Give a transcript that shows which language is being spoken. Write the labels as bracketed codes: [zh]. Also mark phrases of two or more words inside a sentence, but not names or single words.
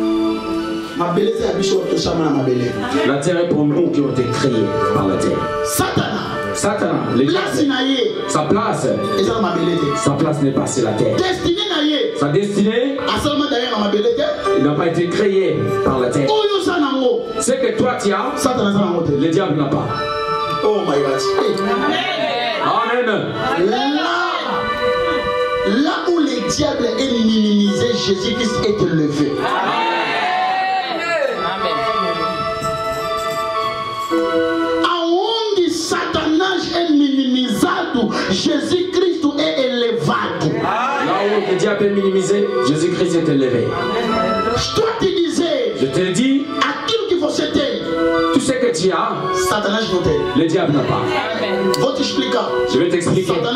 [fr] La terre est pour nous qui ont été créés par la terre. Satan, le diable, sa place n'est pas sur la terre. Sa destinée, il n'a pas été créé par la terre. C'est que toi tu as, le diable n'a pas. [en] Oh my God. [fr] Amen. Là où le diable est minimisé, Jésus-Christ est élevé. [pt] Aonde Satanás é minimizado, [fr] Jésus-Christ est élevé. Là où le diable est minimisé, Jésus-Christ est élevé. Je te dis, tout ce que tu as, le diable n'a pas. Je vais t'expliquer.